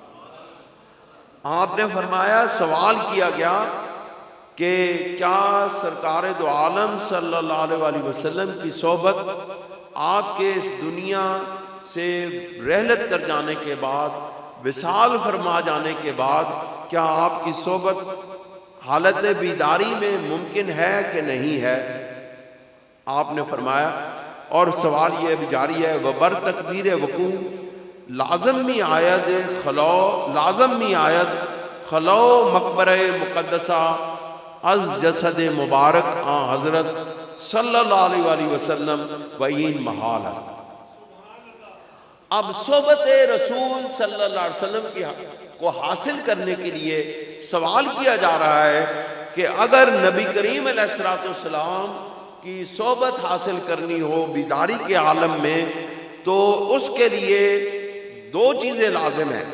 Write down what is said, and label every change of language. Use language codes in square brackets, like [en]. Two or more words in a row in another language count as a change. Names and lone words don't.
[ur] آپ نے فرمایا، سوال کیا گیا کہ کیا سرکار دو عالم [ar] صلی اللہ علیہ وسلم [ur] کی صحبت آپ کے اس دنیا سے رحلت کر جانے کے بعد، وصال فرما جانے کے بعد، کیا آپ کی صحبت حالت بیداری میں ممکن ہے کہ نہیں ہے؟ آپ نے فرمایا، اور سوال یہ بھی جاری ہے، [fa] وبر تقدیر وقوع لازم می آید خلو مقبرہ مقدسہ از جسد مبارک آن حضرت [ar] صلی اللہ علیہ وآلہ وسلم [fa] وین محال است۔ [ur] اب صحبت رسول [ar] صلی اللہ علیہ وسلم [ur] کو حاصل کرنے کے لیے سوال کیا جا رہا ہے کہ اگر نبی کریم [ar] علیہ السلام [ur] کی صحبت حاصل کرنی ہو بیداری کے عالم میں تو اس کے لیے دو چیزیں لازم ہیں۔